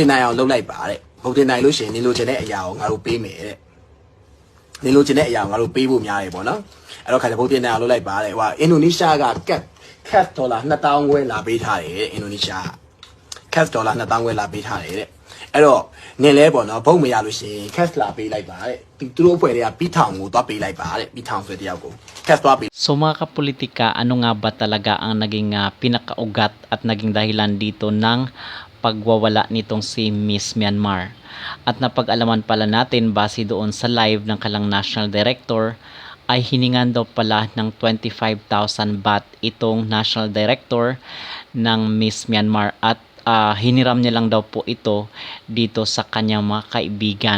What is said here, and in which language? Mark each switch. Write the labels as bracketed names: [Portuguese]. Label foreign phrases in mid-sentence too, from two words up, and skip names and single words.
[Burmese] နိုင်အောင်လုပ်လိုက်ပါတဲ့ voting နိုင်လို့ရှိရင်နေလို့ချင်တဲ့အရာကိုငါတို့ပေးမယ်တဲ့နေလို့ချင်တဲ့အရာကိုငါတို့ပေးဖို့များတယ်ပေါ့နော်အဲ့တော့ခါကျ voting နိုင်အောင်လုပ်လိုက်ပါတဲ့ဟိုအင်ဒိုနီးရှားက [English] cash dollar [Burmese] 2000 ခွဲလာပေးထားတယ်အင်ဒိုနီးရှား [English] cash dollar [Burmese] 2000 ခွဲလာပေးထားတယ်တဲ့အဲ့တော့နင်လဲပေါ့နော်ဘုတ်မရလို့ရှိရင် cash လာပေးလိုက်ပါတဲ့သူတို့အဖွဲ့တွေကပြီးထောင်ကိုသွားပေးလိုက်ပါတဲ့ပြီးထောင်ဆိုတဲ့တယောက်ကို cash သွားပေး [Filipino] So mga kapolitika, ano nga ba talaga ang naging pinakaugat at naging dahilan dito ng pagwawala nitong si Miss Myanmar? At napag-alaman pala natin base doon sa live ng kalang National Director ay hiningan daw pala ng 25,000 baht itong National Director ng Miss Myanmar at hiniram niya lang daw po ito dito sa kanyang mga kaibigan.